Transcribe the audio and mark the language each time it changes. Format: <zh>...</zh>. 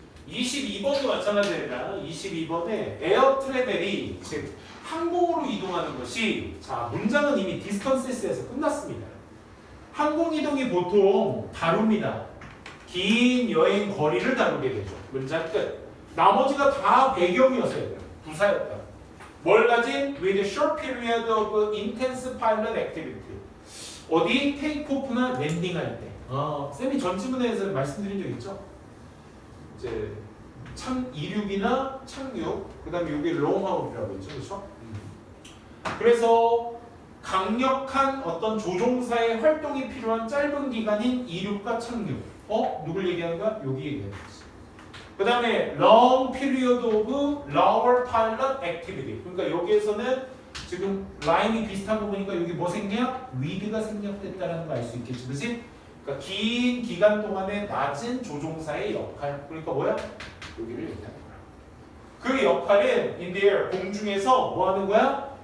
<ko>22번도 마찬가지입니다. 22번에 에어 트래벨이 항공으로 이동하는 것이 자 문장은 이미 디스턴스에서 끝났습니다. 항공 이동이 보통 다룹니다. 긴 여행 거리를 다루게 되죠. 문장 끝. 나머지가 다 배경이었어야 돼요. 부사였다. 뭘 가진?</ko> <en>With a short period of intense pilot activity.</en> <ko>어디? 테이크오프나 랜딩할 때. 쌤이 전 지문에서 말씀드린 적 있죠? 이제 이륙이나 착륙, 그 다음에 이게 롱아웃이라고 했죠. 그렇죠? 그래서 강력한 어떤 조종사의 활동이 필요한 짧은 기간인 이륙과 착륙. 누굴 얘기하는 거야? 여기 얘기하는 거지. 그 다음에</ko> <en>long period of lower pilot activity.</en> <ko>그러니까 여기에서는 지금 라인이 비슷한 거 보니까 여기 뭐 생략? with가 생략됐다는 거 알 수 있겠지, 그렇지? 그러니까 긴 기간 동안의 낮은 조종사의 역할. 그러니까 뭐야? 여기를 얘기하는 거야. 그 역할은</ko> <en>in the air,</en> <ko>공중에서 뭐 하는 거야?</ko>